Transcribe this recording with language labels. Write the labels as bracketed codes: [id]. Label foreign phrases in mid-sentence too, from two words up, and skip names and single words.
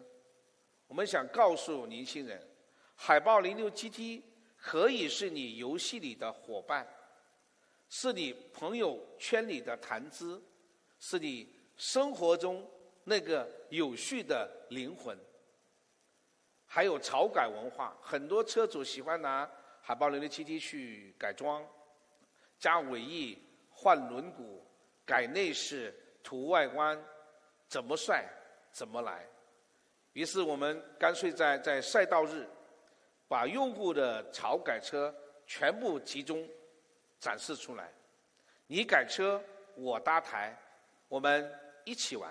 [zh] 我們想告訴年輕人，海豹06 GT 可以是你遊戲裡的夥伴，是你朋友圈裡的談資，是你生活中那個有序的靈魂。還有潮改文化，很多車主喜歡拿海豹06 GT 去改裝，加尾翼、換輪毂、 改內飾、塗外觀，怎麼帥怎麼來。於是我們乾脆在賽道日，把用戶的潮改車全部集中展示出来。你改車，我搭台，我們一起玩。